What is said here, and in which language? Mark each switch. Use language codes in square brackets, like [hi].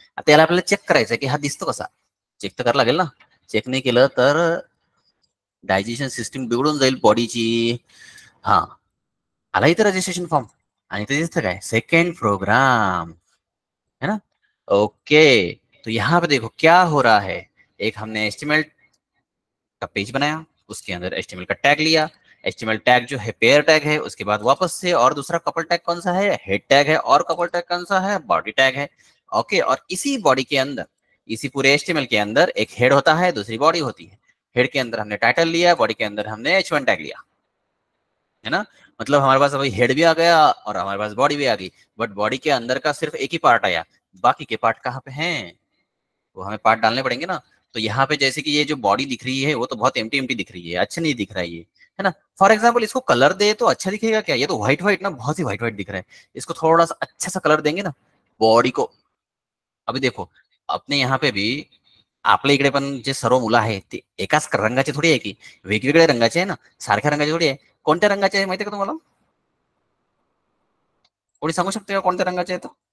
[mr] आता याला आपल्याला चेक करायचं की हा दिसतो कसा, चेक तर करावं लागेल ना. चेक नाही केलं तर डायजेशन सिस्टीम बिघडून जाईल बॉडीची. हा, आला इथं रजिस्ट्रेशन फॉर्म, आणि ते दिसतं काय, सेकंड प्रोग्राम, [hi] है ना. ओके, तो यहाँ पे देखो क्या हो रहा है, एक हमने HTML का पेज बनाया, उसके अंदर HTML का टैग लिया. HTML टैग जो है पेयर टैग है, उसके बाद वापस से और दूसरा कपल टैग कौन सा है, हेड टैग है, और कपल टैग कौन सा है, बॉडी टैग है. ओके, और इसी बॉडी के अंदर, इसी पूरे HTML के अंदर एक हेड होता है, दूसरी बॉडी होती है. हेड के अंदर हमने टाइटल लिया, बॉडी के अंदर हमने H1 टैग लिया, है ना. मतलब हमारे पास अभी हेड भी आ गया और हमारे पास बॉडी भी आ गई. बट बॉडी के अंदर का सिर्फ एक ही पार्ट आया, बाकी के पार्ट कहाँ पे हैं, वो हमें पार्ट डालने पड़ेंगे ना. तो यहाँ पे जैसे कि ये जो बॉडी दिख रही है वो तो बहुत एम्प्टी एम्प्टी दिख रही है, अच्छा नहीं दिख रहा है ये, है ना. फॉर एग्जाम्पल इसको कलर दे तो अच्छा दिखेगा क्या, ये तो व्हाइट व्हाइट ना, बहुत ही व्हाइट व्हाइट दिख रहा है. इसको थोड़ा सा अच्छा सा कलर देंगे ना बॉडी को. अभी देखो अपने यहाँ पे भी, [mr] आपल्या इकडे पण जे सर्व मुलं आहेत ते एकाच रंगाचे थोडी आहे की, वेगवेगळ्या रंगाचे आहे ना, सारख्या रंगाचे थोडी आहे. कोणत्या रंगाचे आहे माहिती आहे का तुम्हाला, कोणी सांगू शकते का कोणत्या रंगाचे आहेत?